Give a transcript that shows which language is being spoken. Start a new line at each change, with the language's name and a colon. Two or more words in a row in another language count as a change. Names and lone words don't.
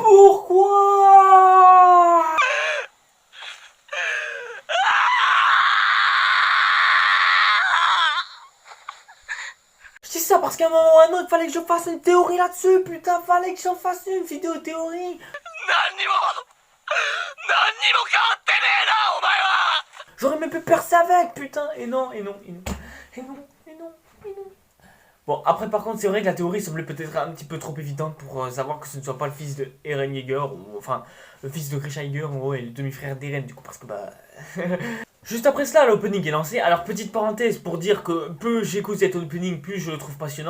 French: Pourquoi? Je dis ça parce qu'à un moment ou à un autre, fallait que je fasse une théorie là-dessus, putain, fallait que j'en fasse une vidéo théorie.
Japanese: 何にも変わってねえなお前は。
French: J'aurais même pu percer avec, putain, et non, et non, et non, et non, et non, et non. Bon, après, par contre, c'est vrai que la théorie semblait peut-être un petit peu trop évidente pour savoir que ce ne soit pas le fils de Eren Yeager, ou enfin, le fils de Grisha Yeager, en gros, et le demi-frère d'Eren, du coup, parce que bah. Juste après cela, l'opening est lancé. Alors, petite parenthèse pour dire que plus j'écoute cet opening, plus je le trouve passionnant.